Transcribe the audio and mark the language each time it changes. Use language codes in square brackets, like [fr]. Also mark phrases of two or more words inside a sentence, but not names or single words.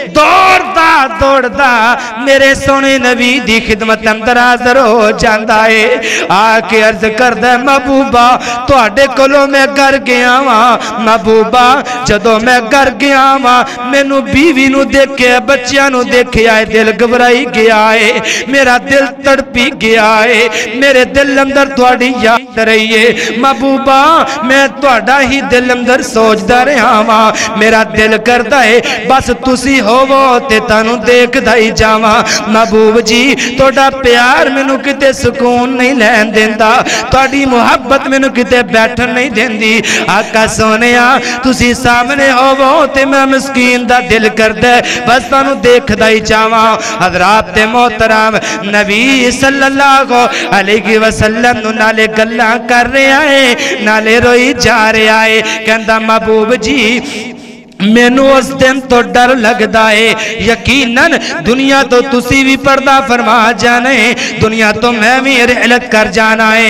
[pa] دوڑ دا میرے سونے نبی دی خدمت اندر حاضر ہو جاندہ ہے آکے عرض کردہ محبوبہ تو آڈے کلو میں گر گیا ہاں محبوبہ جدو میں گر گیا ہاں میں نو بیوی نو دیکھے بچیاں نو دیکھے آئے دل گھبرائی گیا ہے میرا دل تڑپی گیا ہے میرے دل اندر تھوڑی یا ਕੀਤੇ ਰਹੀਏ। ਮਹਿਬੂਬਾ ਮੈਂ ਤੁਹਾਡਾ ਹੀ ਦਿਲ ਅੰਦਰ ਸੋਚਦਾ ਰਿਹਾ ਵਾਂ, ਮੇਰਾ ਦਿਲ ਕਰਦਾ ਹੈ ਬਸ ਤੁਸੀਂ ਹੋਵੋ ਤੇ ਤੈਨੂੰ ਦੇਖਦਾ ਹੀ ਜਾਵਾਂ। ਮਹਿਬੂਬ ਜੀ ਤੁਹਾਡਾ ਪਿਆਰ ਮੈਨੂੰ ਕਿਤੇ ਸੁਕੂਨ ਨਹੀਂ ਲੈਣ ਦੇਂਦਾ, ਤੁਹਾਡੀ ਮੁਹੱਬਤ ਮੈਨੂੰ ਕਿਤੇ ਬੈਠਣ ਨਹੀਂ ਦੇਂਦੀ। ਆਕਾ ਸੋਹਣਿਆ ਤੁਸੀਂ ਸਾਹਮਣੇ ਹੋਵੋ ਤੇ ਮੈਂ ਮਸਕੀਨ ਦਾ ਦਿਲ ਕਰਦਾ ਬਸ ਤੈਨੂੰ ਦੇਖਦਾ ਹੀ ਜਾਵਾਂ। ਹਜ਼ਰਾਤ ਮੋਹਤਰਮ ਨਬੀ [ar] صلى الله عليه وسلم [pa] ਨੂੰ ਨਾਲੇ ਗੱਲਾਂ ਕਰ ਰਿਹਾ ਹੈ ਨਾਲੇ ਰੋਈ ਜਾ ਰਿਹਾ ਹੈ। ਕਹਿੰਦਾ ਮਹਿਬੂਬ ਜੀ ਮੈਨੂੰ ਉਸ ਦਿਨ ਤੋਂ ਡਰ ਲਗਦਾ ਹੈ, ਯਕੀਨਨ ਦੁਨੀਆ ਤੋਂ ਤੁਸੀਂ ਵੀ ਪਰਦਾ ਫਰਮਾ ਜਾਣੇ, ਦੁਨੀਆ ਤੋਂ ਮੈਂ ਵੀ ਰਿਹਲਤ ਕਰ ਜਾਣਾ ਹੈ।